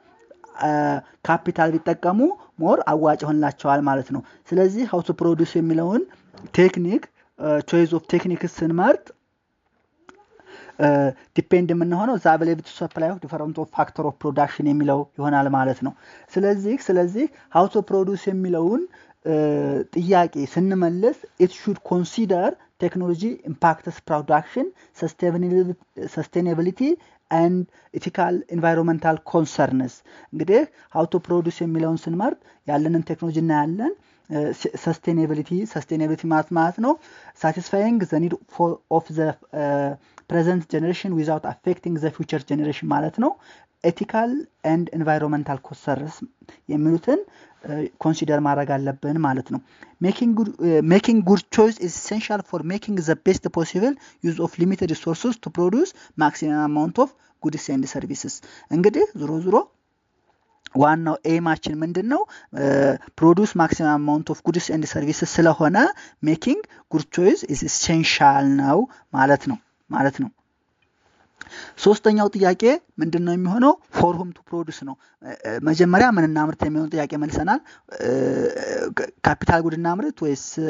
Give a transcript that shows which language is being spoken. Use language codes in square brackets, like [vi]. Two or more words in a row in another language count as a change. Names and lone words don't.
[am] ካፒታል ቢጠቀሙ ሞር አዋጭ ሆነላቸዋል ማለት ነው ስለዚህ [en] how to produce [am] የሚለውን ቴክኒክ [en] choice of techniques [am] ስንመርጥ ዲፔንድ የምንሆነው [en] the availability to supply of different factor of production [am] የሚለው ይሆናል ማለት ነው ስለዚህ [en] how to produce [am] የሚለውን ጥያቄ ስንመልስ [en] it should consider technology impacts production sustainability and ethical environmental concerns እንግዲህ how to produce [am] የሚለውን ስንመርጥ ያለንን ቴክኖሎጂ እና ያለን [en] sustainability [am] ማለት ነው [en] satisfying the need of the present generation without affecting the future generation [am] ማለት ነው [en] ethical and environmental concerns የሚሉትን consider [am] ማድረግ አለብን ማለት [en] ነው making good choice is essential for making the best possible use of limited resources to produce maximum amount of goods and services [am] እንግዲህ ዞሮ ዋናው ኤማችን ምንድነው [en] produce maximum amount of goods and services ስለሆነ making good choice is essential [am] ነው ማለት ነው። ሶስተኛው ጥያቄ ምንድነው የሚሆነው [en] for whom to produce [am] ነው። መጀመሪያ ምን እናምርት የሚሆነው ጥያቄ መልሰናል። [en] capital good [am] እናምርት ወይስ